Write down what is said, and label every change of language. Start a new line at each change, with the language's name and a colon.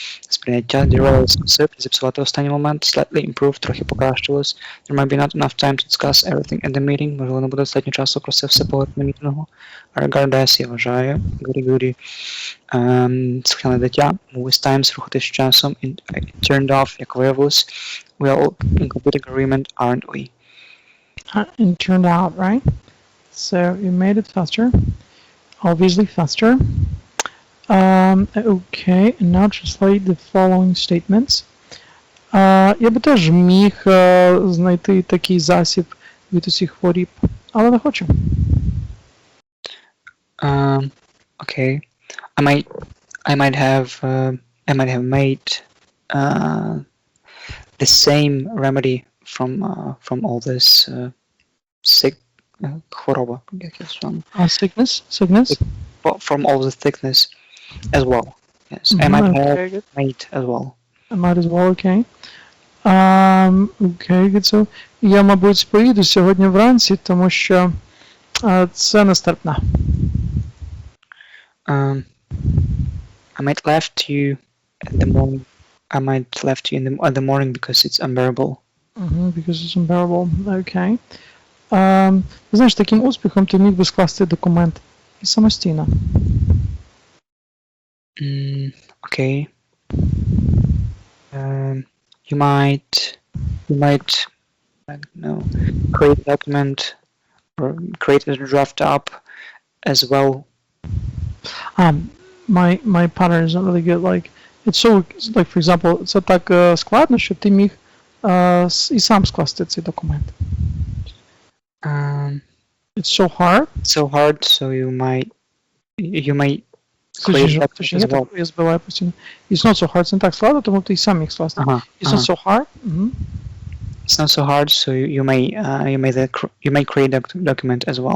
Ukrainian: сприйняття,
English: derail,
Ukrainian: скосив, зіпсувати в останній момент,
English: slightly improved,
Ukrainian: трохи покращилось,
English: there might be not enough time to discuss everything in the meeting,
Ukrainian: можливо, не буде достатньо часу про це все поговорити на мітингу,
English: regardless,
Ukrainian: я вважаю,
English: goody,
Ukrainian: схильне дитя,
English: move with times,
Ukrainian: рухатись з часом,
English: it turned off,
Ukrainian: як виявилось,
English: we are all in complete agreement, aren't we? It turned out, right? So you made it faster. Obviously faster. Okay, and now translate the following statements.
Ukrainian: Я би теж міг знайти такий засіб від усіх хворіб, але не хочу.
English: Okay. I might have made the same remedy from all this sick
Ukrainian: хвороба.
English: Sickness? From all the sickness as well. Yes, I might have made as well. I might as well, okay. Okay, good.
Ukrainian: So, я, мабуть, поїду сьогодні вранці, тому що це нестерпно.
English: I might left you at the morning. I might left you in the morning because it's unbearable. Because it's unbearable. Okay.
Ukrainian: Ти знаєш, таким успіхом ти міг би скласти документ і самостійно.
English: Okay. You might, I don't know, create a document or create a draft up as well. My pattern is not really good. Like, it's so, like, for example,
Ukrainian: це так складно, що ти міг і сам скласти цей документ.
English: It's so hard. So hard, so you might create that as well.
Ukrainian: Я збиваю постійно.
English: It's not so hard,
Ukrainian: це не так складно, тому ти і сам міг скласти.
English: It's not so hard. It's not so hard, so you may create a document as well.